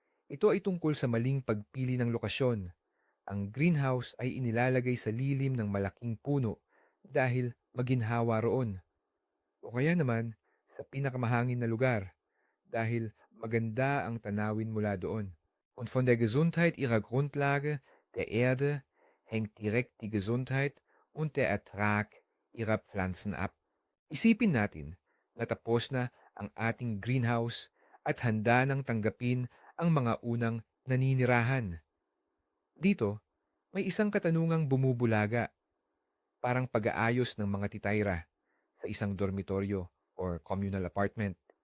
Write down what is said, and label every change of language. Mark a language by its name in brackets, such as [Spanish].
[Filipino] Ito ay tungkol sa maling pagpili ng lokasyon. Ang greenhouse ay inilalagay sa lilim ng malaking puno dahil maginhawa roon. O kaya naman sa pinakamahangin na lugar dahil maganda ang tanawin mula doon. [German] Und von der Gesundheit ihrer Grundlage, der Erde, hängt direkt die Gesundheit und der Ertrag ihrer Pflanzen ab. [Filipino] Isipin natin na tapos na ang ating greenhouse at handa nang tanggapin ang mga unang naninirahan. Dito, may isang katanungang bumubulaga, parang pag-aayos ng mga titayra sa isang dormitoryo [English] or communal apartment.